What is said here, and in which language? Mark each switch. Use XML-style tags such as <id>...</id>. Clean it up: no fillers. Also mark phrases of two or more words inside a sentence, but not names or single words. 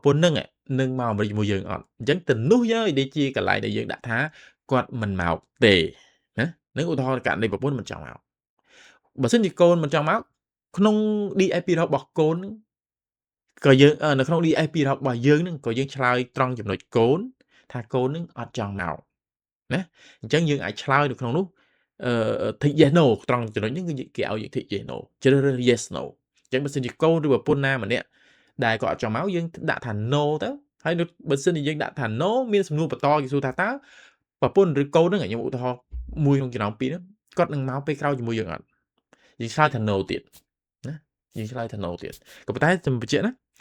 <km>ន្ធនឹងមកអាមេរិកជាមួយយើងអត់អញ្ចឹងទៅនោះយើងឲ្យដូចជាកន្លែងដែលយើងដាក់ថាគាត់មិនមកទេណានឹងឧទាហរណ៍ករណីប្រពន្ធមិនចង់មកបើសិនជាកូនមិនចង់មក ក្នុង DIP របស់កូនក៏យើងនៅក្នុង DIP របស់យើងនឹងក៏យើងឆ្លើយត្រង់ចំណុចកូនថាកូននឹងអត់ចង់មកណាអញ្ចឹង យើងអាចឆ្លើយនៅក្នុងនោះ</km> <en>tick yes no</en> <km>ត្រង់ចំណុចនេះគឺគេឲ្យយើង</km> <en>tick yes no</en> <km>ជ្រើសរើស</km> <en>yes no</en> <km>អញ្ចឹងបើសិនជាកូនឬប្រពន្ធណាម្នាក់ដែលគាត់អត់ចង់មកយើងដាក់ថា no ទៅហើយបើសិនជាយើងដាក់ថា no មានសំណួរបន្តគេសួរថាតើប្រពន្ធឬកូននឹងខ្ញុំឧទាហរណ៍មួយក្នុងចំណោមពីរហ្នឹងគាត់នឹងមកពេលក្រោយជាមួយយើងអត់យើងឆ្លើយថា no ទៀតណាយើងឆ្លើយថា no ទៀតក៏ប៉ុន្តែខ្ញុំបញ្ជាក់ណា</km>